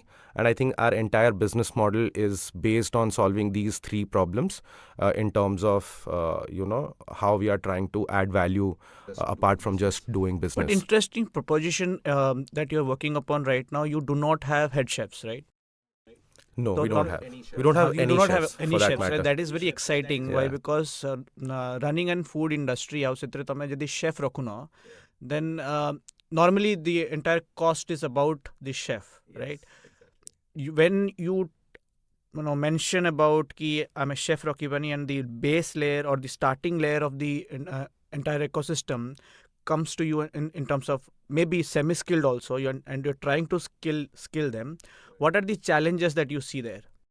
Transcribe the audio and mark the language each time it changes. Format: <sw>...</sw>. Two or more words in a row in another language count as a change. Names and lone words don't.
<en>And I think our entire business model is based on solving these three problems in terms of, how we are trying to add value apart from just doing business. But interesting proposition that you're working upon right now. You do not have head chefs, right? No, So we don't not have. We don't have you any do not chefs have any for that chefs, matter. right? That is very exciting. Why? Yeah. Because running an food industry,</en> <or>ଆଉ ସେଥିରେ ତମେ ଯଦି chef ରଖୁନ,</or> <en>then normally the entire cost is about the chef, right? When you mention about</en> <or>କି ଆମେ chef ରଖିବାନି</or> <en>and the base layer or the starting layer of the entire ecosystem comes to you in terms of maybe semi-skilled also, and you're trying to skill them, what are the challenges that you see there?</en>